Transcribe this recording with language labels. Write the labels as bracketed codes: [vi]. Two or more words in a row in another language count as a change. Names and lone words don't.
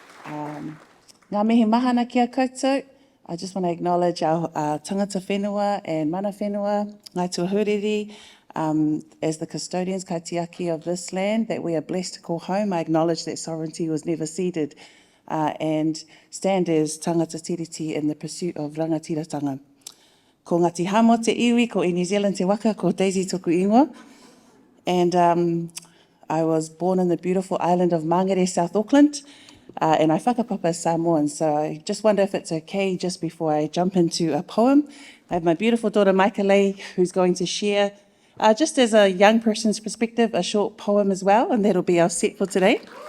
[mi] Ngā mihi mahana kia koutou. [en] I just want to acknowledge our [mi] tangata whenua [en] and [mi] mana whenua, [en] Ngāi Tuahuriri, as the custodians, kaitiaki of this land that we are blessed to call home. I acknowledge that sovereignty was never ceded and stand as [mi] tangata tiriti [en] in the pursuit of rangatiratanga. [mi] Ko Ngāti Hamo te iwi, ko i New Zealand te waka, ko Daisy toku ingoa. [en] And I was born in the beautiful island of Mangere, South Auckland, and I whakapapa Samoan, so I just wonder if it's okay just before I jump into a poem. I have my beautiful daughter Maikale, who's going to share, just as a young person's perspective, a short poem as well, and that'll be our set for today.